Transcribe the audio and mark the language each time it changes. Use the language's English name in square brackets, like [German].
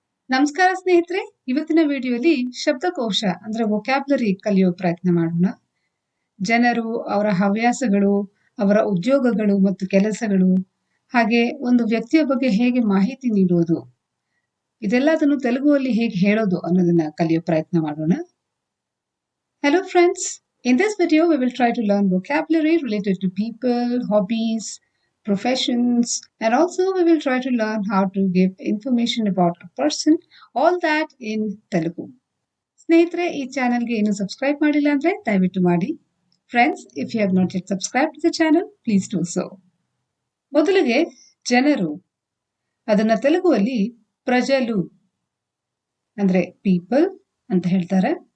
[Kannada] ನಮಸ್ಕಾರ ಸ್ನೇಹಿತರೆ, ಇವತ್ತಿನ ವಿಡಿಯೋಲಿ ಶಬ್ದಕೋಶ ಅಂದ್ರೆ ವೊಕ್ಯಾಬ್ಲರಿ ಕಲಿಯೋ ಪ್ರಯತ್ನ ಮಾಡೋಣ. ಜನರು, ಅವರ ಹವ್ಯಾಸಗಳು, ಅವರ ಉದ್ಯೋಗಗಳು ಮತ್ತು ಕೆಲಸಗಳು, ಹಾಗೆ ಒಂದು ವ್ಯಕ್ತಿಯ ಬಗ್ಗೆ ಹೇಗೆ ಮಾಹಿತಿ ನೀಡೋದು, ಇದೆಲ್ಲದನ್ನು ತೆಲುಗುವಲ್ಲಿ ಹೇಗೆ ಹೇಳೋದು ಅನ್ನೋದನ್ನ ಕಲಿಯೋ ಪ್ರಯತ್ನ ಮಾಡೋಣ. [English] Hello friends, in this video we will try to learn vocabulary related to people, hobbies, professions, and also we will try to learn how to give information about a person, all that in Telugu. [Kannada] ಸ್ನೇಹಿತರೆ, ಈ ಚಾನೆಲ್ಗೆ ಇನ್ನೂ subscribe ಮಾಡಿಲ್ಲ ಅಂದ್ರೆ ದಯವಿಟ್ಟು ಮಾಡಿ. [English] Friends, if you have not yet subscribe to the channel, please do so. [Kannada] ಮೊದಲಿಗೆ ಜನರು, ಅದನ್ನ ತೆಲುಗುವಲ್ಲಿ ಪ್ರಜಲು ಅಂದ್ರೆ ಪೀಪಲ್ ಅಂತ ಹೇಳ್ತಾರೆ.